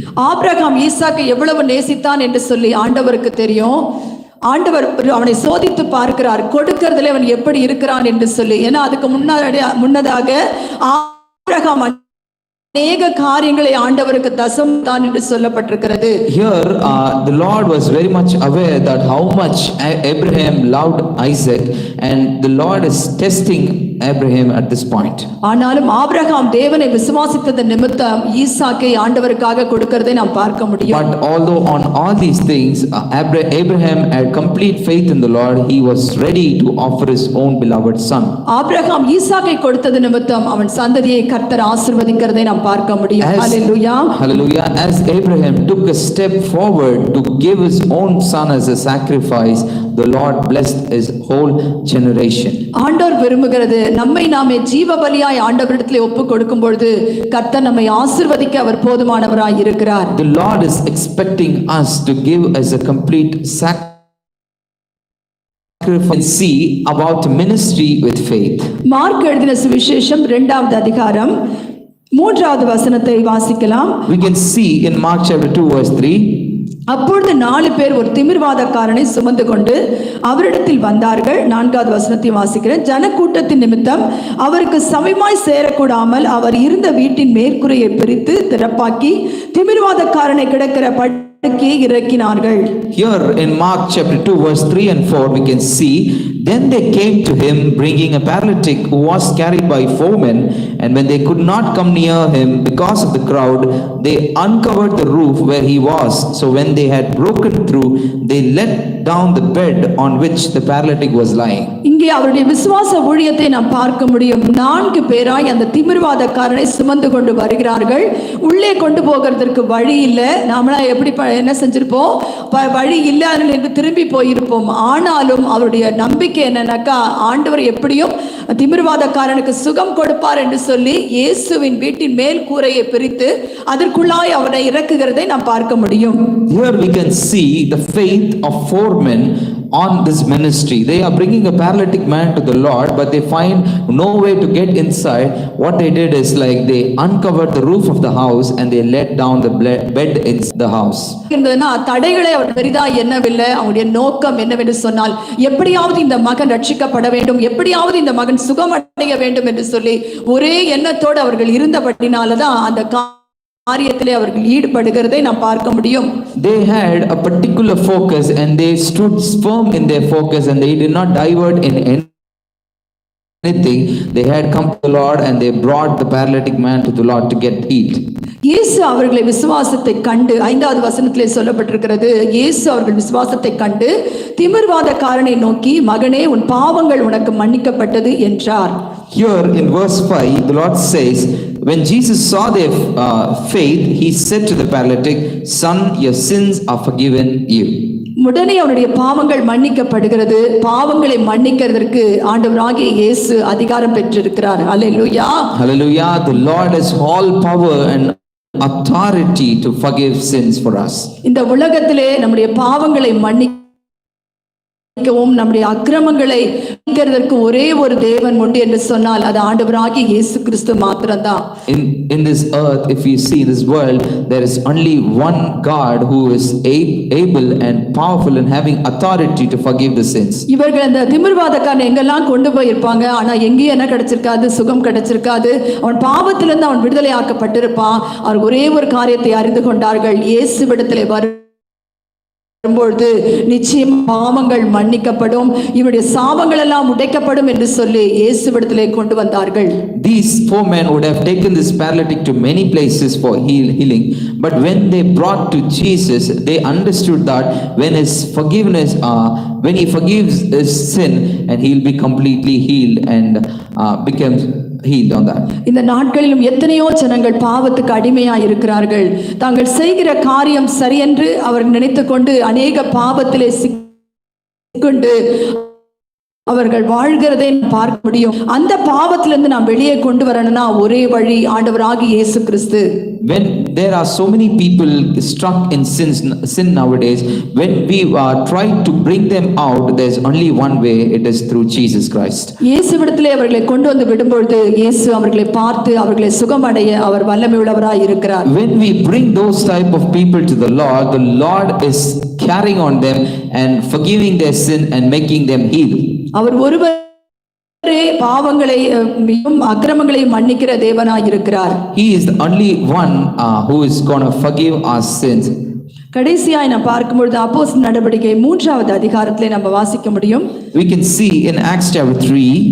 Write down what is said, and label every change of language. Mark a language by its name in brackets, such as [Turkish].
[Tamil] Abraham ஈசாக்கை எவ்வளவு நேசித்தான் என்று சொல்லி ஆண்டவருக்கு தெரியும். ஆண்டவர் அவனை சோதித்து பார்க்கிறார், கொடுக்கிறதுல அவன் எப்படி இருக்கிறான் என்று சொல்லி. ஏன்னா அதுக்கு முன்னதாக ஆபிரகாம் அநேக காரியங்களை ஆண்டவருக்கு தசம் தான் என்று சொல்லப்பட்டிருக்கிறது. [English] Here the Lord was very much aware that how much Abraham loved Isaac, and the Lord is testing Abraham at this point. [Tamil] ஆனாலும் ஆபிரகாம் தேவனை விசுவாசித்தது நிமித்தம் ஈசாக்கை ஆண்டவருக்காக கொடுக்கிறதை நாம் பார்க்க முடியும். [English] But although on all these things Abraham had complete faith in the Lord, he was ready to offer his own beloved son. [Tamil] Abraham ஈசாக்கை கொடுத்தது நிமித்தம் அவன் சந்ததியை கர்த்தர் ஆசீர்வதிக்கிறதை நாம் பார்க்க முடியும். ஹalleluya, hallelujah. [English] As Abraham took a step forward to give his own son as a sacrifice, the Lord blessed his whole generation. [Tamil] ஆண்டவர் விரும்புகிறது நம்மை நாமே ஜீவ பலியாய் ஆண்டவரிடத்திலே ஒப்பு கொடுக்கும் பொழுது கர்த்தர் நம்மை ஆசீர்வதிக்க அவர் போதுமானவராய் இருக்கிறார். [English] The Lord is expecting us to give as a complete sacrifice. See about ministry with faith. [Tamil] Mark எழுதின சுவிசேஷம் 2வது அதிகாரம் 3வது வசனத்தை வாசிக்கலாம். [English] We can see in Mark chapter 2 verse 3. [Tamil] அப்பொழுது 4 பேர் ஒரு திமிர்வாதக்காரனை சுமந்து கொண்டு அவரிடத்தில் வந்தார்கள். 4வது வசனத்தை வாசிக்கிறேன். ஜனக்கூட்டத்தின் நிமித்தம் அவருக்கு சமயமாய் சேரக்கூடாமல் அவர் இருந்த வீட்டின் மேற்கூரையை பிரித்து திறப்பாக்கி திமிர்வாதக்காரனை கிடக்கிற இறக்கினார்கள். [English] Here in Mark chapter 2 verse 3 and 4 we can see, then they came to him bringing a paralytic who was carried by 4 men, and when they could not come near him because of the crowd, they uncovered the roof where he was. So when they had broken through, they let down the bed on which the paralytic was lying. [Tamil] இங்கே அவருடைய விசுவாச ஊழியத்தை நாம் பார்க்க முடியும். 4 பேராய் அந்த திமிர்வாதக்காரனை சுமந்து கொண்டு வருகிறார்கள். உள்ளே கொண்டு போகிறதற்கு வழி இல்லை. நாமளா எப்படி என்ன செஞ்சிருப்போம், வழி இல்லை, அதில் திரும்பி போயிருப்போம். ஆனாலும் அவருடைய நம்பிக்கை என்னன்னாக்கா, ஆண்டவர் எப்படியும் திமிர்வாதக்காரனுக்கு சுகம் கொடுப்பார் என்று சொல்லி இயேசுவின் வீட்டின் மேல் கூரையை பிரித்து அதற்குள்ளாய் அவனை இறக்குகிறதை நாம் பார்க்க முடியும். [English] Here we can see the faith of 4 men on this ministry. They are bringing a paralytic man to the Lord, but they find no way to get inside. What they did is like they uncovered the roof of the house and they let down the bed in the house. [Tamil] தடைகளை அவர் பெரிதா எண்ணவில்லை. அவருடைய நோக்கம் என்னவென்று சொன்னால், எப்படியாவது இந்த மகன் ரட்சிக்கப்பட வேண்டும், எப்படியாவது இந்த மகன் சுகமடைய வேண்டும் என்று சொல்லி ஒரே எண்ணத்தோடு அவர்கள் இருந்தபடினாலதான் அந்த காரியத்திலே அவர்கள் ஈடுபடுகிறதை நாம் பார்க்க முடியும். [English] They had a particular focus and they stood firm in their focus and they did not divert in anything. They had come to the Lord and they brought the paralytic man to the Lord to get healed. [Tamil] இயேசு அவர்களை விசுவாசத்தை கண்டு, 5வது வசனத்திலே சொல்லப்பட்டிருக்கிறது, இயேசு அவர்கள் விசுவாசத்தை கண்டு திமிர்வாதக்காரனை நோக்கி, மகனே உன் பாவங்கள் உனக்கு மன்னிக்கப்பட்டது என்றார். [English] Here in verse 5 the Lord says, when Jesus saw their faith, he said to the paralytic, son, your sins are forgiven you. [Tamil] உடனே அவனுடைய பாவங்கள் மன்னிக்கப்படுகிறது. பாவங்களை மன்னிக்கிறதற்கு ஆண்டவராகிய இயேசு அதிகாரம் பெற்றிருக்கிறார். ஹல்லேலூயா, hallelujah. [English] The Lord has all power and authority to forgive sins for us. [Tamil] இந்த உலகத்திலே நம்முடைய பாவங்களை மன்னிக்கவும் நம்முடைய அக்கிரமங்களை மன்னிக்கிறதற்கு ஒரே ஒரு தேவன் உண்டு என்று சொன்னால் அது ஆண்டவராகிய இயேசு கிறிஸ்து மாத்திரம்தான். [English] In this earth, if you see this world, there is only one God who is able and powerful and having authority to forgive the sins. [Tamil] இவர்கள் அந்த திமிர்வாதக்காரனை எங்கெல்லாம் கொண்டு போயிருப்பாங்க, ஆனா எங்கேயும் என்ன கிடைச்சிருக்காது, சுகம் கிடைச்சிருக்காது. அவன் பாவத்திலிருந்து அவன் விடுதலை ஆக்கப்பட்டிருப்பான். அவர் ஒரே ஒரு காரியத்தை அறிந்து கொண்டார்கள், இயேசுவிடத்திலே வரும்பொழுது நிச்சயம் பாவங்கள் மன்னிக்கப்படும், இவருடைய சாபங்கள் எல்லாம் உடைக்கப்படும் என்று சொல்லி இயேசுவிடத்திலே கொண்டு வந்தார்கள். [English] These 4 men would have taken this paralytic to many places for healing, but when they brought to Jesus, they understood that when his forgiveness, when he forgives his sin, and he will be completely healed and becomes healed on that. [Tamil] இந்த நாட்களிலும் எத்தனையோ ஜனங்கள் பாவத்துக்கு அடிமையாய் இருக்கிறார்கள். தாங்கள் செய்கிற காரியம் சரியென்று அவர் நினைத்துக்கொண்டு அநேக பாவத்திலே சிக்கொண்டு அவர்கள் வாழ்கிறதை பார்க்க முடியும். அந்த பாவத்திலிருந்து நாம் வெளியே கொண்டு வரணும்னா ஒரே வழி ஆண்டவராகிய இயேசு கிறிஸ்து. [English] When there are so many people stuck in sin nowadays, when we try to bring them out, there's only one way, it is through Jesus Christ. [Tamil] இயேசுவிடத்திலே அவர்களை கொண்டு வந்து விடும்பொழுது இயேசு அவர்களை பார்த்து அவர்களை சுகமடைய அவர் வல்லமை உள்ளவராய் இருக்கிறார். [English] When we bring those type of people to the Lord is carrying on them and forgiving their sin and making them heal. [Tamil] அவர் ஒருவரே பாவங்களை அக்கிரமங்களை மன்னிக்கிற தேவனாய் இருக்கிறார். [English] He is the only one who is going to forgive our sins. [Tamil] கடைசியாய் நாம் பார்க்கும்போது அப்போஸ்தலர் நடவடிக்கை 3வது அதிகாரத்திலே நம்ம வாசிக்க முடியும். [English] We can see in Acts chapter 3.